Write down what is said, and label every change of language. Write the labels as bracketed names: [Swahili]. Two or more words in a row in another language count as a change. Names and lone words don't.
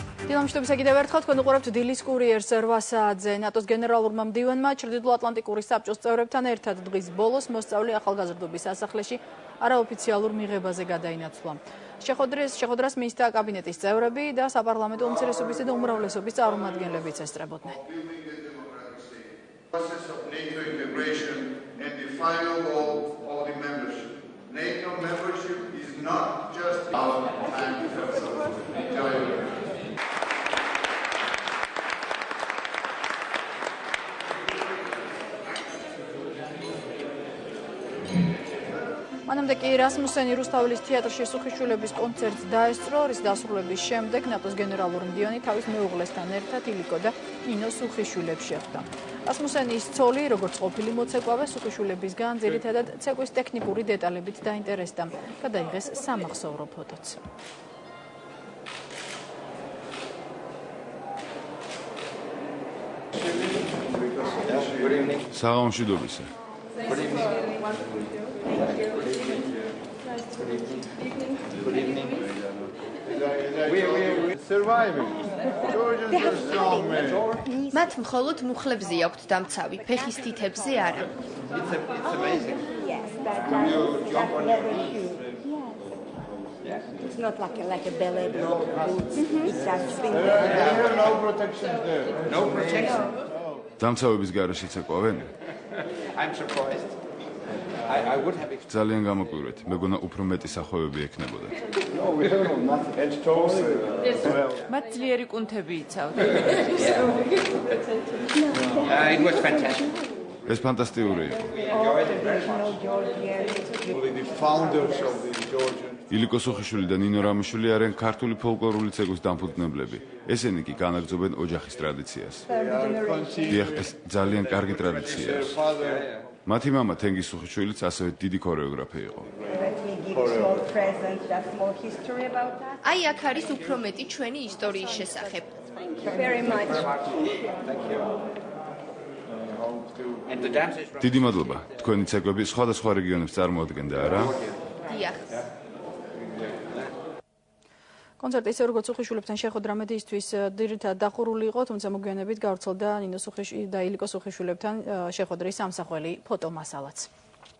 [Georgian] დილამშვიდობისა კიდევ ერთხელ თქვენ უყურებთ დილის კურიერს 8 საათზე. ნატოს გენერალურმა მდივანმა ჩრდილო-ატლანტიკური საბჭოს წევრებთან ერთად დღის ბოლოს მოსწავლე ახალგაზრდობის სასახლეში არაოფიციალურ მიღებაზე გადაინაცვლა. შეხვედრას მინისტრთა კაბინეტის წევრები და საპარლამენტო უმცირესობისა და უმრავლესობის წარმომადგენლებიც ესწრებოდნენ. [English] NATO membership is not just our time to [Georgian] მანამდე კი რასმუსენი რუსთაველის თეატრში სუხიშვილების კონცერტს დაესწრო, რის დასრულების შემდეგ ნატოს გენერალური მდივანი თავის მეუღლესთან ერთად ილიკო და ნინო სუხიშვილებს შეხვდა. რასმუსენის ცოლი, როგორც ყოფილი მოცეკვავე, სუხიშვილებისგან ძირითადად ცეკვის ტექნიკური დეტალებით დაინტერესდა. გადაიღეს სამახსოვრო ფოტოც. საღამოშიდობისა. [English] Good evening. We're surviving. Georgians are strong men. [Georgian] მათ მხოლოდ მუხლებზე აქვთ დამცავი, ფეხის თითებზე არა. [English] It's amazing. Yes, that's leather shoe. Yes. It's not like a ballet boots. It's a swing. There are no protections there. No protection. [Georgian] დამცავების გარეშე ცეკვავენ? [English] I'm surprised. I would have expected. [Georgian] ძალიან გამოკვირვეთ. მეგონა უფრო მეტი სახოებები ექნებოდა. [English] No, we don't not edge toes. [Georgian] მათ ძლიერი კუნთები იცავდა. [English] It was fantastic. [Georgian] ეს ფანტასტიკური იყო. [English] The founders of the Georgian. [Georgian] ილიკო სუხიშვილი და ნინო რამიშვილი არიან ქართული ფოლკლორული ცეკვის დამფუძნებლები. ესენი კი განაგრძობენ ოჯახის ტრადიციას. დიახ, ეს ძალიან კარგი ტრადიციაა. მათი მამა თენგიზ სუხიშვილიც ასევე დიდი ქორეოგრაფი იყო. აი აქ არის უფრო მეტი ჩვენი ისტორიის შესახებ. [English] And the dances from [Georgian] დიდი მადლობა. თქვენი ცეკვები სხვადასხვა რეგიონებს წარმოადგენდა, არა? დიახ. კონცერტი ისე როგორც სუხიშვილებთან შეხვედრა მედიისთვის ძირითადად დახურული იყო, თუმცა მოგვიანებით გავრცელდა ნინო სუხიშვილი და ილიკო სუხიშვილებთან შეხვედრის ამსახველი ფოტომასალაც.